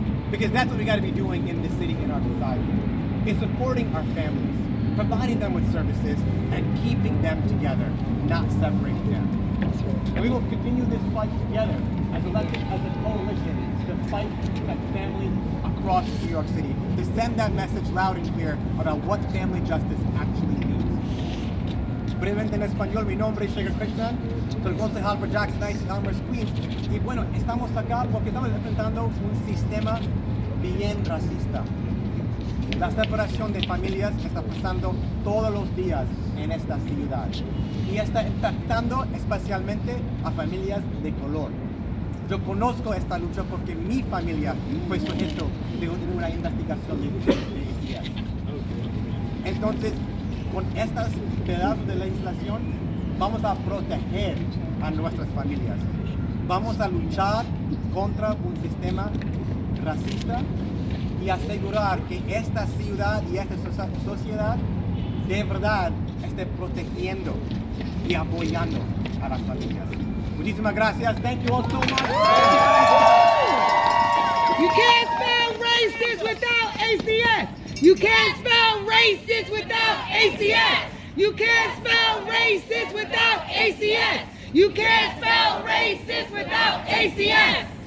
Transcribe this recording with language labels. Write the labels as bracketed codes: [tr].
[en] Because that's what we got to be doing in the city, in our society. Is supporting our families, providing them with services, and keeping them together, not separating them. And we will continue this fight together as elected as a coalition to fight to protect families across New York City, to send that message loud and clear about what family justice actually means. [es] Brevemente en español, mi nombre es Shekar Krishan, soy concejal por Jackson Heights y Elmhurst, Queens. Y bueno, estamos acá porque estamos enfrentando un sistema bien racista. La separación de familias está pasando todos los días en esta ciudad y está impactando especialmente a familias de color. Yo conozco esta lucha porque mi familia fue sujeto de una investigación de ACS. Entonces, con estas pedazos de legislación, vamos a proteger a nuestras familias. Vamos a luchar contra un sistema racista y asegurar que esta ciudad y esta sociedad de verdad esté protegiendo y apoyando a las familias. Muchísimas gracias. [en] Thank you all so much. You can't spell racist without ACS! You can't spell racist without ACS! You can't spell racist without ACS! You can't spell racist without ACS!